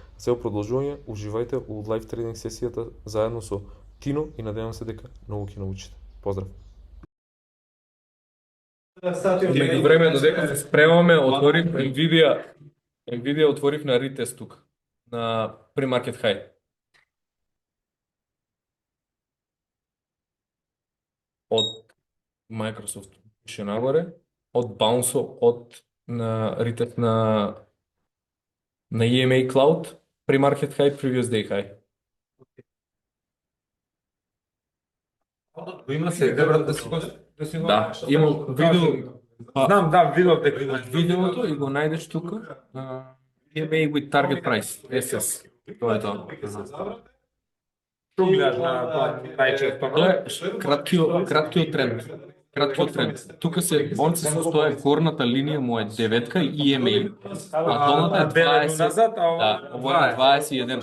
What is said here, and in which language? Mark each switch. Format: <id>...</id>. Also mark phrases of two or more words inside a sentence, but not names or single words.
<mk>За продолжување, уживајте у</mk> <en>live trading</en> <mk>сесијата заедно со Тино и надевам се дека многу ќе научите. Поздрав! Меѓу време додека се спремаме, отворив Nvidia отворив на ретест тука, на</mk> <en>pre-market high.</en> <mk>Од Microsoft пише нагоре, од Bounce, од на ретест на</mk> <en>EMA Cloud, pre-market high, previous day high.</en> <mk>Има се добро да си Да, имам видео. Знам, да, видов дека има Видеото и го најдеш тука.</mk> <en>EMA with target price, SS.</en> <mk>Тоа е тоа. што гледаш на најчесто. Тоа е краткиот тренд. Краткиот тренд. Тука се он се состои горната линија му е 9 и EMA, а долната е 20. Назад, Да, ова е 21.</mk>